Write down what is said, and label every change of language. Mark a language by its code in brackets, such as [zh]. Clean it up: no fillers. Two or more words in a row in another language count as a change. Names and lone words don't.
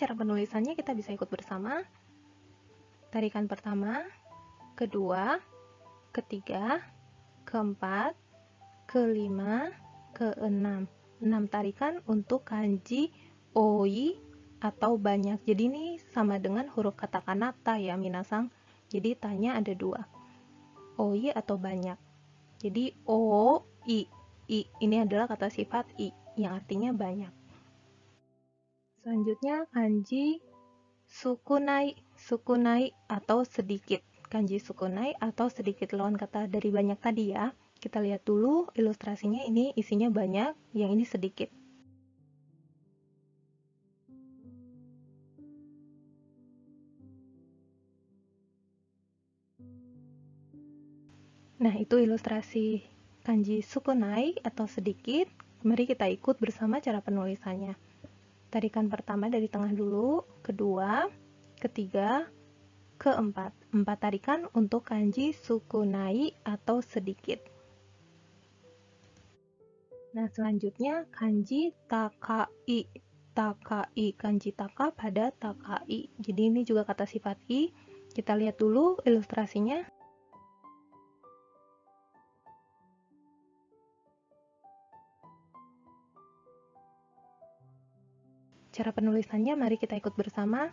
[id] Cara penulisannya kita bisa ikut bersama. Tarikan pertama, kedua, ketiga, keempat, kelima, keenam. 6 tarikan untuk kanji oi atau banyak. Jadi ini sama dengan huruf katakana ta ya minasang. Jadi tanya ada 2. Oi atau banyak. Jadi o, i. I ini adalah kata sifat i yang artinya banyak. Selanjutnya kanji sukunai. sukunai atau sedikit. Kanji sukunai atau sedikit lawan kata dari banyak tadi ya. Kita lihat dulu ilustrasinya, ini isinya banyak, yang ini sedikit. Nah, itu ilustrasi kanji sukunai atau sedikit. Mari kita ikut bersama cara penulisannya. Tarikan pertama dari tengah dulu, kedua, ketiga, keempat. 4 tarikan untuk kanji sukunai atau sedikit. Nah, selanjutnya kanji takai. Takai, kanji taka pada takai. Jadi ini juga kata sifat i. Kita lihat dulu ilustrasinya. Cara penulisannya mari kita ikut bersama.